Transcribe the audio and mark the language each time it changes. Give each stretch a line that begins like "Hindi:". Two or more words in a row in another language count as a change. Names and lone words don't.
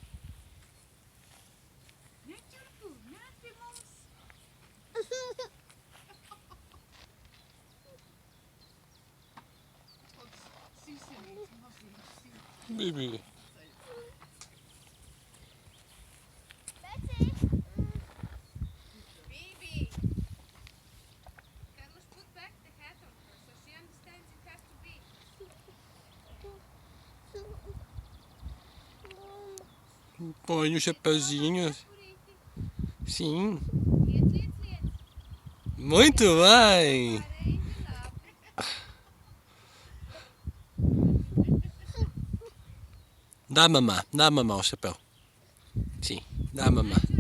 Latvian: Neķurpu, nāc pie mums. Sīsenīts, mazīgs. Bibi. Beci. Bibi!
English: Carlos, put back the hat on her so she understands it has to be.
Portuguese: Põe o chapeuzinho.
Latvian: Cepurīti.
Portuguese: Sim.
Latvian: Liec.
Portuguese: Muito bem.
Latvian: Pareizi, labi.
Portuguese: Dá mamá o chapéu. Sim, dá mamá.